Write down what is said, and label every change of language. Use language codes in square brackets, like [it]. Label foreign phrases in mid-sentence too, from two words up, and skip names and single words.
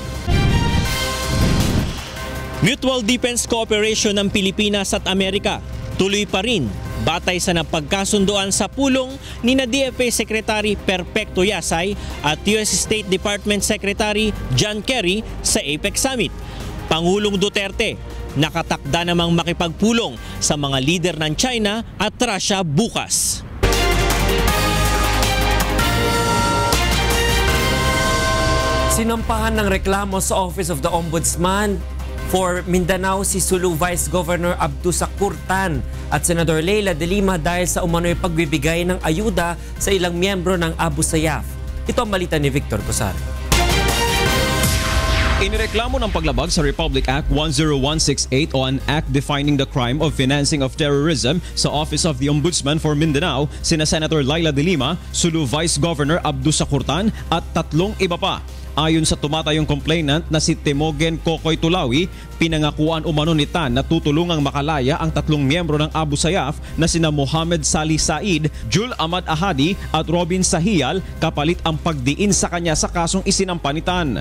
[tl] Mutual Defense Cooperation ng Pilipinas at Amerika tuloy pa rin batay sa napagkasunduan sa pulong ni na DFA Secretary Perpecto Yasay at US State Department Secretary John Kerry sa APEC Summit. Pangulong Duterte nakatakda namang makipagpulong sa mga lider ng China at Russia bukas. Sinampahan ng reklamo sa Office of the Ombudsman for Mindanao si Sulu Vice Governor Abdu Sakurtan at Senator Laila De Lima dahil sa umano'y pagbibigay ng ayuda sa ilang miyembro ng Abu Sayyaf. Ito ang balita ni Victor Cosar. Inireklamo ng paglabag sa Republic Act 10168 o [en] an act defining the crime of financing of terrorism [tl] sa Office of the Ombudsman for Mindanao sina Senator Laila De Lima, Sulu Vice Governor Abdu Sakurtan at 3 iba pa. Ayon sa tumatayong complainant na si Timogen Kokoy Tulawi, pinangakuan umano ni Tan na tutulungang makalaya ang 3 miyembro ng Abu Sayyaf na sina Mohamed Salih Said, Jul Ahmad Ahadi at Robin Sahiyal kapalit ang pagdiin sa kanya sa kasong isinampa ni Tan.